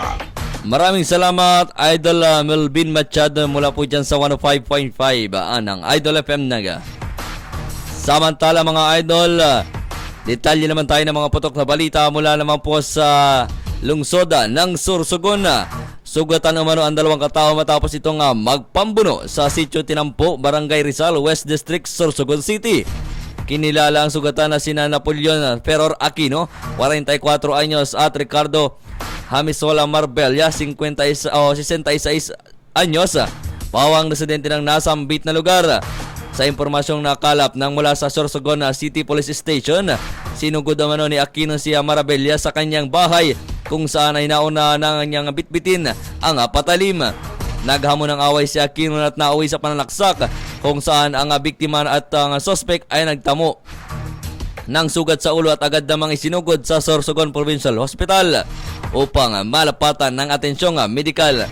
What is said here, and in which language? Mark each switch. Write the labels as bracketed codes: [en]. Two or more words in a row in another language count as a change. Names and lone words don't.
[tl] Maraming salamat, Idol Melvin Machado mula po dyan sa 105.5 ng Idol FM Naga. Samantala mga Idol, detalye naman tayo ng mga putok na balita mula naman po sa lungsod ng Sorsogon. Sugatan umano ang 2 katao matapos itong magpambuno sa Sitio Tinampo, Barangay Rizal, West District, Sorsogon City. Kinilala ang sugatan na sina Napoleon Ferror Aquino, 44 anyos, at Ricardo Hamisola Marbella, 66 anyos, pawang residente ng nasambit na lugar. Sa impormasyong nakalap ng mula sa Sorsogon City Police Station, sinugod umano ni Aquino si Marabella sa kanyang bahay kung saan ay nauna ng kanyang bitbitin ang patalim. Naghamon ng away si Aquino at nauwi sa pananaksak kung saan ang biktima at ang suspect ay nagtamo ng sugat sa ulo at agad namang isinugod sa Sorsogon Provincial Hospital upang malapatan ng atensyong medikal.